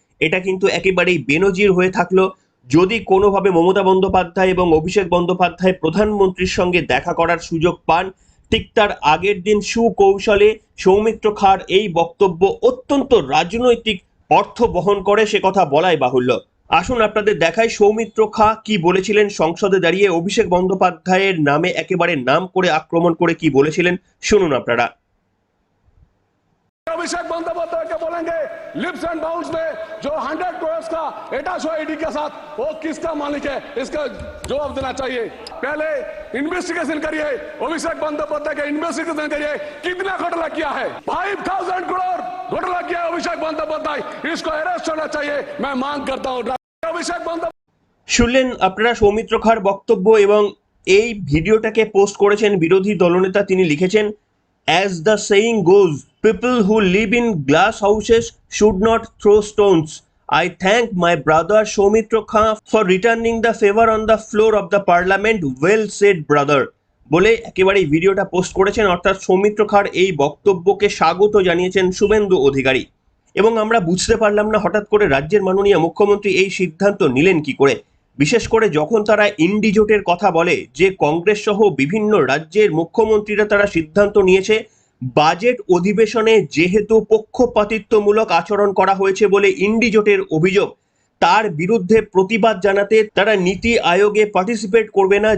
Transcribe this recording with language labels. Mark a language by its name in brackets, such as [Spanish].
[Bangla] এটা কিন্তু একেবারেই বেনজির হয়ে থাকলো। যদি কোনোভাবে মমতা বন্দ্যোপাধ্যায় এবং অভিষেক বন্দ্যোপাধ্যায় প্রধানমন্ত্রীর সঙ্গে দেখা করার সুযোগ পান, ঠিক তার আগের দিন সুকৌশলে সৌমিত্র খাঁর এই বক্তব্য অত্যন্ত রাজনৈতিক অর্থ বহন করে, সে কথা বলাই বাহুল্য। আসুন আপনাদের দেখাই সৌমিত্র খাঁ কি বলেছিলেন সংসদে দাঁড়িয়ে অভিষেক বন্দ্যোপাধ্যায়ের নামে একেবারে নাম করে আক্রমণ করে কি বলেছিলেন, শুনুন আপনারা। [Hindi] अभिषेक बंदोपाध्याय के बोलेंगे लिप्स एंड बाउंस में जो 100 करोड़ का एटाच हुआ ईडी के साथ, वो किसका मालिक है, इसका जवाब देना चाहिए। पहले इन्वेस्टिगेशन करिए, अभिषेक बंदोपाध्याय का इन्वेस्टिगेशन करिए, कितना घोटाला किया है। 5,000 करोड़ घोटाला किया है अभिषेक बंदोपाध्याय, इसको अरेस्ट होना चाहिए। मैं मांग करता हूँ अभिषेक बंदोपाध्याय। [Bangla] শুনলেন আপনারা সৌমিত্র খাঁর বক্তব্য, এবং এই ভিডিওটাকে পোস্ট করেছেন বিরোধী দলনেতা। তিনি লিখেছেন, [English] as the saying goes, people who live in glass houses should not throw stones. I thank my brother Soumitra Khan for returning the favor on the floor of the parliament. Well said, brother. [Bangla] বলে একেবারে ভিডিওটা post করেছেন। অর্থাৎ সৌমিত্র খাঁর এই বক্তব্যকে স্বাগত জানিয়েছেন শুভেন্দু অধিকারী। এবং আমরা বুঝতে পারলাম না হঠাৎ করে রাজ্যের মাননীয় মুখ্যমন্ত্রী এই সিদ্ধান্ত নিলেন কি করে। বিশেষ করে যখন তারা ইন্ডি জোটের কথা বলে, যে কংগ্রেস সহ বিভিন্ন রাজ্যের মুখ্যমন্ত্রীরা তারা সিদ্ধান্ত নিয়েছে বাজেট অধিবেশনে যেহেতু পক্ষপাতিত্বমূলক আচরণ করা হয়েছে বলে ইন্ডি জোটের অভিযোগ, তার বিরুদ্ধে প্রতিবাদ জানাতে তারা নীতি আয়োগে পার্টিসিপেট করবে না।